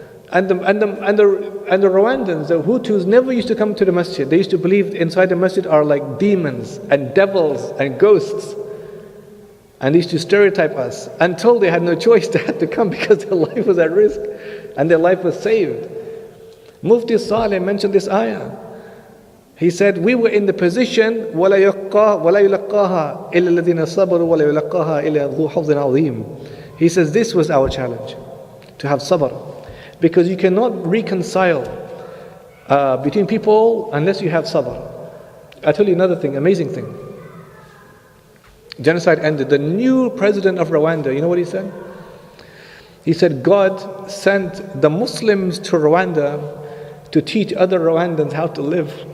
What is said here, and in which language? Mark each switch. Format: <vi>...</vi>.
<en>And the Rwandans, the Hutus, never used to come to the masjid. They used to believe inside the masjid are like demons and devils and ghosts. And they used to stereotype us until they had no choice. They had to come because their life was at risk and their life was saved. Mufti Saleh mentioned this ayah. He said, we were in the position</en> <ar>وَلَا يُلَقَّاهَا إِلَّا الَّذِينَ صَبَرُوا وَلَا يُلَقَّاهَا إِلَّا ذُو حَظٍ عَظِيمٍ.</ar> <en>He says this was our challenge, to have sabr. Because you cannot reconcile between people unless you have sabr. I'll tell you another thing, amazing thing. Genocide ended. The new president of Rwanda, you know what he said? He said God sent the Muslims to Rwanda to teach other Rwandans how to live.</en>